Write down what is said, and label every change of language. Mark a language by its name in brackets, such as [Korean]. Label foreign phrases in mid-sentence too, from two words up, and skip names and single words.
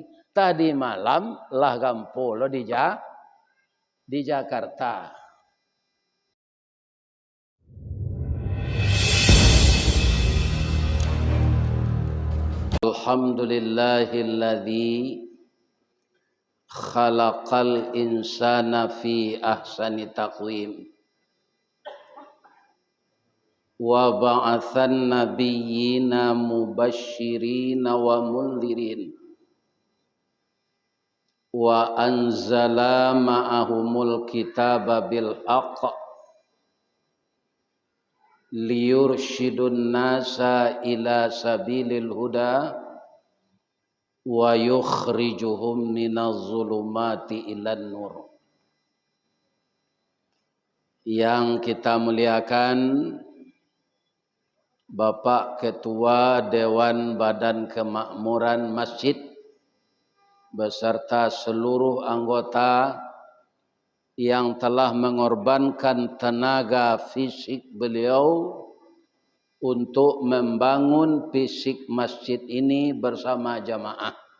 [Minangkabau] Tadi malam lah gampo lo di Jakarta. [Arabic] الحمد لله الذي خلق الإنسان في أحسن تقويم وبعث نبيينا مبشرين ومنذرين وأنزل معهم الكتاب بالحق ليرشدوا الناس إلى سبيل الهدى ويخرجهم من الظلمات إلى النور. [Indonesian] Yang kita muliakan Bapak Ketua Dewan Badan Kemakmuran Masjid beserta seluruh anggota yang telah mengorbankan tenaga fisik beliau untuk membangun fisik masjid ini bersama jamaah.